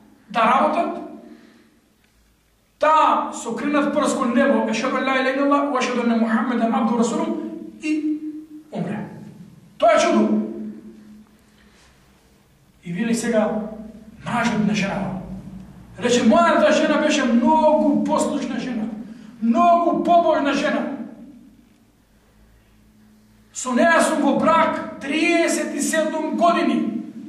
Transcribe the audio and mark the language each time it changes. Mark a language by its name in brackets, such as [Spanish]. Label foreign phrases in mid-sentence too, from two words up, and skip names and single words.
[Macedonian] da работат, та со кренат прст кон небо, [Arabic] أشهد أن لا إله إلا الله وأشهد أن محمدا عبده ورسوله, [Macedonian] и умре. Тоа е чудо. И вели сега мажот на жена. Рече, мојата жена беше многу послушна жена, многу побожна жена. Со неја сум во брак 37 години.